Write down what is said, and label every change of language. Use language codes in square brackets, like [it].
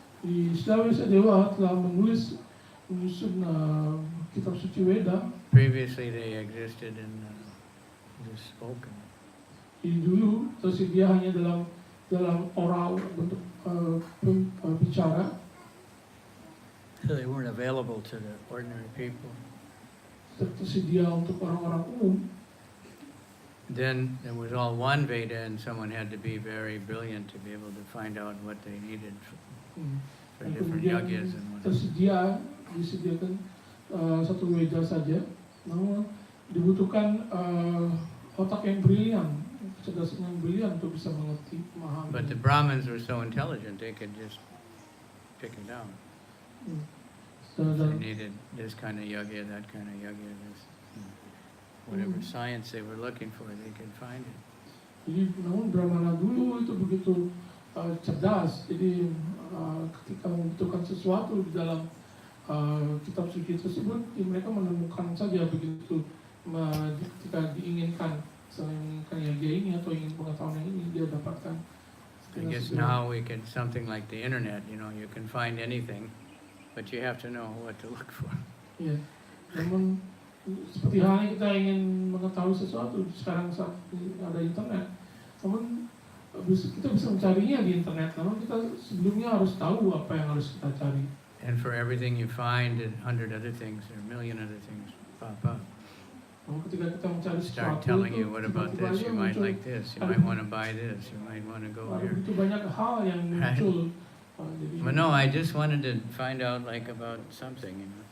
[id] Di Dewa telah menyusun kitab suci Weda. [en] Previously they existed in just spoken. [id] Dulu tersedia hanya dalam oral bentuk bicara. [en] So they weren't available to the ordinary people. [id] Tersedia untuk orang-orang umum. [en] Then there was all one Veda, and someone had to be very brilliant to be able to find out what they needed for different yagyas and whatever. [id] Disediakan satu Veda saja, namun dibutuhkan otak yang brilian, kecerdasan yang brilian untuk bisa mengerti, memahami. [en] But the Brahmins were so intelligent they could just pick it out. They needed this kind of yagya, that kind of yagya, this, whatever science they were looking for, they could find it. [id] Jadi, namun Brahmana dulu itu begitu cerdas. Jadi ketika membutuhkan sesuatu di dalam kitab suci tersebut, mereka menemukan saja begitu. Ketika diinginkan, misalnya menginginkan yagya ini atau ingin pengetahuan ini, dia dapatkan. [en] I guess now we can, something like the internet, you can find anything, but you have to know what to look for. [id] Ya, namun seperti halnya kita ingin mengetahui sesuatu sekarang saat ada internet, namun kita bisa mencarinya di internet, namun kita sebelumnya harus tahu apa yang harus kita cari. [en] And for everything you find, 100 other things, or a million other things pop up. [id] Ketika kita mencari [en] Start [id] sesuatu, [en] telling you, what about this? You might like this. You might want to buy this. You might want to go here. [id] Begitu banyak hal yang muncul. [en] But no, I just wanted to find out about something,